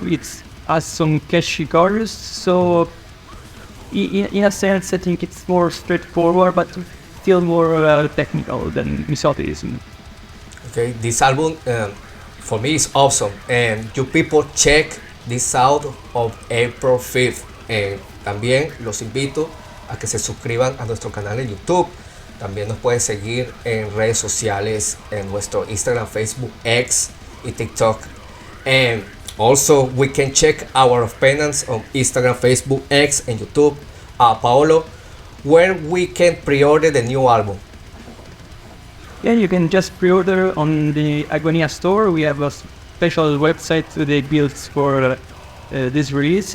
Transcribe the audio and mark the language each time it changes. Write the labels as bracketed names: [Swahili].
[English] It has some catchy chorus, so in a sense I think it's more straightforward, but still more technical than Misotism. Okay, this album for me is awesome, and you people check this out of April 5th. [Spanish] También los invito a que se suscriban a nuestro canal de YouTube. También nos pueden seguir en redes sociales, en nuestro Instagram, Facebook, X y TikTok. [English] And also we can check Hour of Penance on Instagram, Facebook, X and YouTube. Paolo, where we can pre-order the new album? Yeah, you can just pre-order on the Agonia store. We have a special website they built for this release.